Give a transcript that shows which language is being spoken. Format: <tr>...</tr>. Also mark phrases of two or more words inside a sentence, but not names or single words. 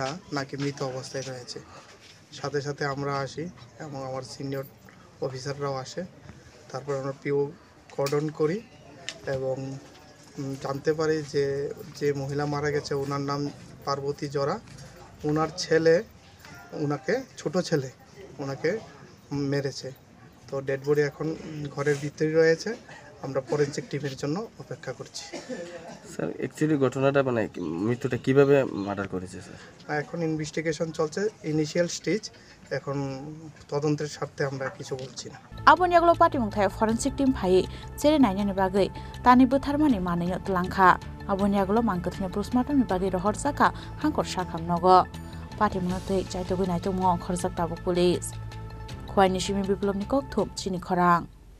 <bn>নাকি মৃত অবস্থায় রয়েছে সাথে সাথে আমরা আসি এবং আমার সিনিয়র অফিসাররাও আসে তারপর আমরা পিও কর্ডন করি এবং জানতে পারি যে মহিলা মারা গেছে ওনার নাম পার্বতী জরা ওনার ছেলে ওনাকে ছোট ছেলে ওনাকে মেরেছে তো ডেড বডি এখন ঘরের ভিতরে রয়েছে আমরা ফরেনসিক টিমের জন্য অপেক্ষা করছি স্যার অ্যাকচুয়ালি ঘটনাটা মানে মৃত্যুটা কিভাবে মার্ডার করেছে স্যার এখন ইনভেস্টিগেশন চলছে ইনিশিয়াল স্টেজ এখন তদন্তের স্বার্থে আমরা কিছু বলছি না</bn> <trp>abon yagulo patimung thai</trp> <en>forensic team</en> <trp>phai chere nainani bagai tani butharmani manai tlangkha abon yagulo mangkathne postmortem ni bagai rohor saka hangkor sakham nogo patimung tei chaitogui naito mo khorjak tabuk police khwaini simi biplobni kok thop chini khorang</trp>